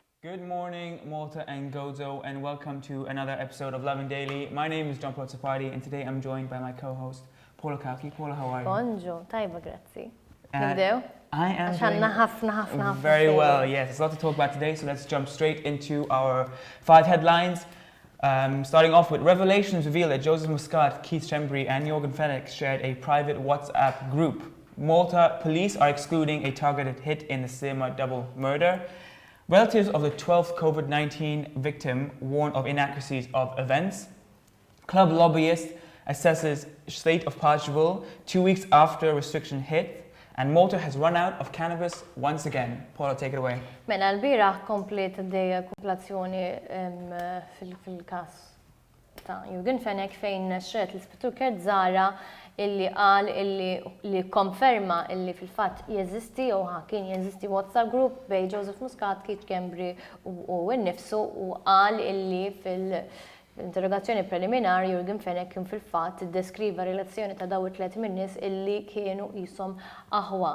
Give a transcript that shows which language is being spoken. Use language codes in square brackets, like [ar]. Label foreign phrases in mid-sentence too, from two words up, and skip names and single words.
[en] Good morning, Malta and Gozo, and welcome to another episode of Lovin Daily. My name is John Sapati, and today I'm joined by my co-host, Paula Kauki. Paula, how are you? [mt] Bonjour, tajba, grazzi. [en] I am doing very well, yes. There's a lot to talk about today, so let's jump straight into our 5 headlines. Starting off with revelations reveal that Joseph Muscat, Keith SCHEMBRI, and YORGEN FENECH shared a private WhatsApp group. Malta police are excluding a targeted hit in the SLIEMA double murder. Relatives of the 12th COVID-19 victim warn of inaccuracies of events. Club lobbyist assesses state of PACEVILLE 2 weeks after restriction hit. And Malta has run out of cannabis once again. Paula, take it away. [mt] Mela l-biraħ komplet d-dejja komplazzjoni fil-kas ta' Yorgen FENECH fejn xret l-ispettur Kert Zara illi qal illi konferma illi fil-fatt jeżisti u kien jeżisti [en] WhatsApp group [mt] bej Joseph Muscat, Keith SCHEMBRI u nnifsu u qal illi fil-interrogazzjoni preliminari Yorgen FENECH kien fil-fatt iddeskriva relazzjoni ta' daw it-tliet min-nies illi kienu qishom aħwa.